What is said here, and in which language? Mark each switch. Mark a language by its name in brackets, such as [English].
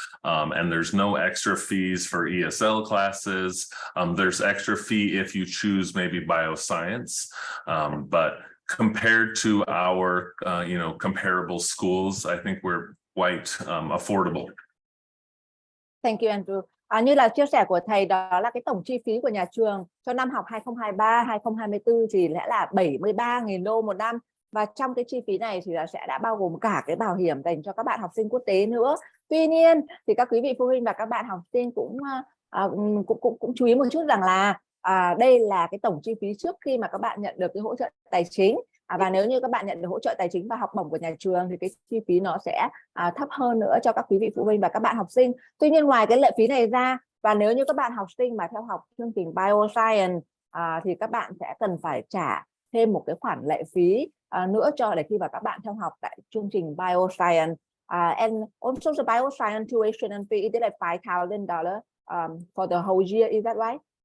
[English] And there's no extra fees for ESL classes. There's extra fee if you choose maybe bioscience, but compared to our, comparable schools, I think we're quite affordable. Thank you, Andrew. [Vietnamese] Như là chia sẻ của thầy, đó là cái tổng chi phí của nhà trường cho năm học 2023-2024 thì sẽ là 73.000 đô một năm. Và trong cái chi phí này thì sẽ đã bao gồm cả cái bảo hiểm dành cho các bạn học sinh quốc tế nữa. Tuy nhiên thì các quý vị phụ huynh và các bạn học sinh cũng chú ý một chút rằng là đây là cái tổng chi phí trước khi mà các bạn nhận được cái hỗ trợ tài chính. Và nếu như các bạn nhận được hỗ trợ tài chính và học bổng của nhà trường thì cái chi phí nó sẽ thấp hơn nữa cho các quý vị phụ huynh và các bạn học sinh. Tuy nhiên ngoài cái lệ phí này ra, và nếu như các bạn học sinh mà theo học chương trình Bioscience thì các bạn sẽ cần phải trả thêm một cái khoản lệ phí nữa để khi mà các bạn theo học tại chương trình Bioscience. [English] And also the Bioscience tuition and fee is like $5,000 for the whole year, is that right?